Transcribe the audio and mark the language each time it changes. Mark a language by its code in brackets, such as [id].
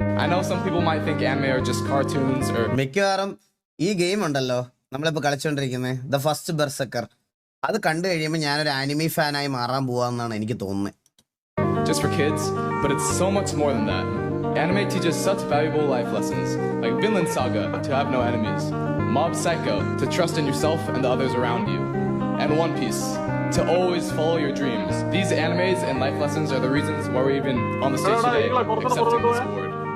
[en] I know some people might think anime are just cartoons or [ml] മിക്കവാറും ഈ game ഉണ്ടല്ലോ നമ്മളിപ്പോ കളിച്ചോണ്ടിരിക്കുന്നത്, ദ ഫസ്റ്റ് ബെർസെർക്കർ, അത് കണ്ടു കഴിയുമ്പോൾ ഞാനൊരു ആനിമി ഫാനായി മാറാൻ പോവാന്നാണ് എനിക്ക് തോന്നുന്നത്. [en] Just for kids, but it's so much more than that. Anime teaches such valuable life lessons, like Vinland Saga, to have no enemies, Mob Psycho, to trust in yourself and the others around you, and One Piece, to always follow your dreams. These animes and life lessons are the reasons why we're even on the stage today accepting this award.